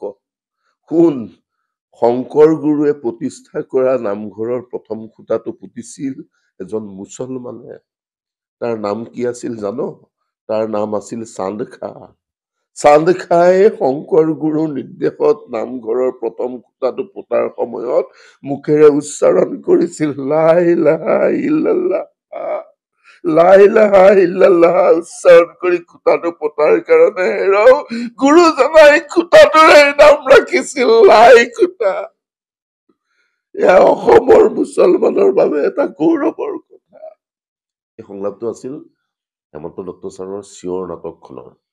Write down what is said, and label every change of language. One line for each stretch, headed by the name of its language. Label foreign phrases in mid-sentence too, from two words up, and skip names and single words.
Assamese: শুন, শংকৰ গুৰুৱে প্ৰতিষ্ঠা কৰা নামঘৰৰ প্ৰথম খুঁটাটো পুতিছিল এজন মুছলমানে। তাৰ নাম কি আছিল জান? তাৰ নাম আছিল চান্দ খা। চান্দ খাই শংকৰ গুৰুৰ নিৰ্দেশত নামঘৰৰ প্ৰথম খুঁটাটো পোতাৰ সময়ত মুখেৰে উচ্চাৰণ কৰিছিল
Arabic: لا إله إلا الله. لا إله إلا الله
Assamese: উচ্চাৰণ কৰি খুঁটাটো পোতাৰ কাৰণে হেৰৌ গুৰুজনাই খুঁটাটোৰে নাম ৰাখিছিল লাই খুঁটা। এয়া অসমৰ মুছলমানৰ বাবে এটা গৌৰৱৰ কথা। এই সংলাপটো আছিল হেমন্ত দত্ত ছাৰৰ চিঞৰ নাটকখনৰ।